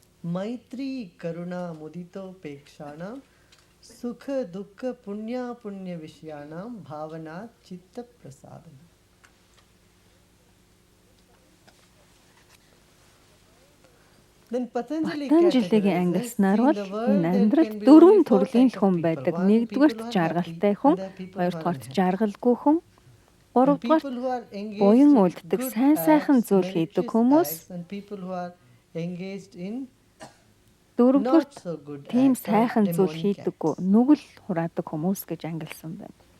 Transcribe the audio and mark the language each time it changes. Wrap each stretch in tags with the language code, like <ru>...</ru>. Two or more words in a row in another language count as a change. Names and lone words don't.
<sa>मैत्री करुणा मुदितो पेक्षाणां सुख दुःख पुण्य पुण्य विषयाणां भावना चित्त प्रसादन.</sa> <mn>Патанжилигийн ангилснаар бол энэ амьдралд дөрвөн төрлийн хүн байдаг. Нэгдүгээрт жаргалтай хүн, хоёрдугаарт жаргалгүй хүн, гуравдугаарт буян үлддэг сайн сайхан зүйл хийдэг хүмүүс, дөрөвдүгээрт тийм сайхан зүйл хийдэггүй нүгэл хураадаг хүмүүс гэж ангилсан байна.</mn>